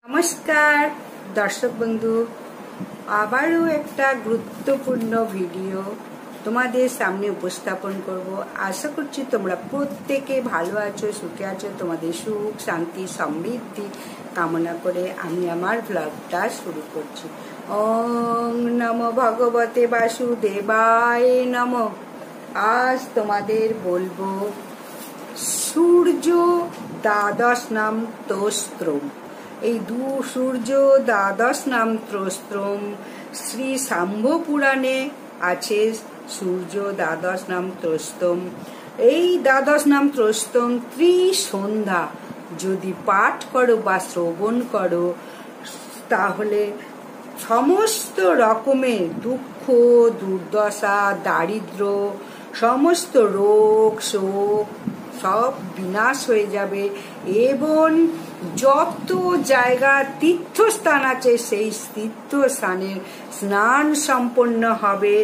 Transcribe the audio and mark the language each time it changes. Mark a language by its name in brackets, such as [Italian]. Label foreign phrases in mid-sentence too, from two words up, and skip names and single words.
[Bangla] নমস্কার দর্শক বন্ধু, আবারও একটা গুরুত্বপূর্ণ ভিডিও তোমাদের সামনে উপস্থাপন করব। আশা করছি তোমরা প্রত্যেকে ভালো আছো, সুখে আছো। তোমাদের সুখ, শান্তি, সমৃদ্ধি কামনা করে আমি আমার ব্লগটা শুরু করছি। [Sanskrit] ওং নমো ভগবতে বাসুদেবায় নমঃ। [Bangla] আজ তোমাদের বলবো সূর্য দ্বাদশ নাম স্তোত্রম। এই সূর্য দ্বাদশ নাম স্তোত্রম শ্রী শাম্ভ পুরাণে আছে। সূর্য দ্বাদশ নাম স্তোত্রম, এই দ্বাদশ নাম স্তোত্রম ত্রিসন্ধ্যা যদি পাঠ করো বা শ্রবণ করো, তাহলে সমস্ত রকমের দুঃখ, দুর্দশা, দারিদ্র, সমস্ত রোগ শোক সব বিনাশ হয়ে যাবে এবং যত জায়গা তীর্থস্থান আছে সেই তীর্থস্থানের স্নান সম্পন্ন হবে।